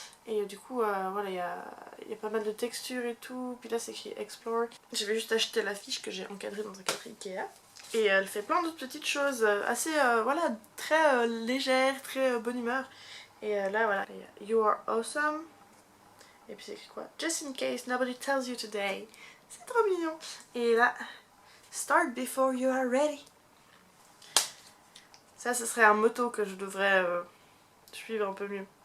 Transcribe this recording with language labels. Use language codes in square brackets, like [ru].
[fr] Et du coup, voilà, il y a pas mal de textures et tout. Puis là, c'est écrit Explore. J'avais juste acheté l'affiche que j'ai encadrée dans un cadre Ikea. Et elle fait plein d'autres petites choses assez, voilà, très légères, très bonne humeur. Et là, voilà, il y a [en] You are awesome. [fr] Et puis c'est écrit quoi? [en] Just in case nobody tells you today. [fr] C'est trop mignon. Et là, [en] Start before you are ready. [fr] Ça, ce serait un motto que je devrais suivre un peu mieux.